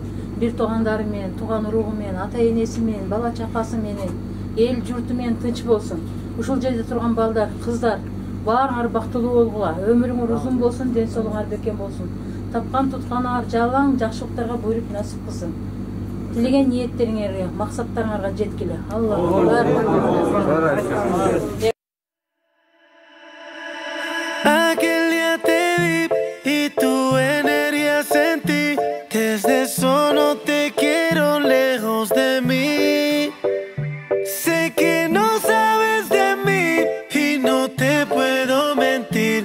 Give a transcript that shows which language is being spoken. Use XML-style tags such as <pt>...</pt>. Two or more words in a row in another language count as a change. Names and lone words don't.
<ky>Бир туугандары менен, тууган уругу менен, ата-энеси менен, бала чакасы менен, эл журту менен тынч болсун. Ушул жерде турган балдар, кыздар баарыңар бактылуу болгула. Өмүрүңөр узун болсун, ден соолугуңар бекем болсун. Тапкан тутканыңар жалаң жакшылыктарга буйруп насип кылсын. Тилеген ниеттериңерге, максаттарыңарга жеткиле. Аллаху</ky> <es>Aquel día te vi y tu energía sentí. Desde eso no te quiero lejos de mí. Sé que no sabes de mí y no te puedo mentir.</es>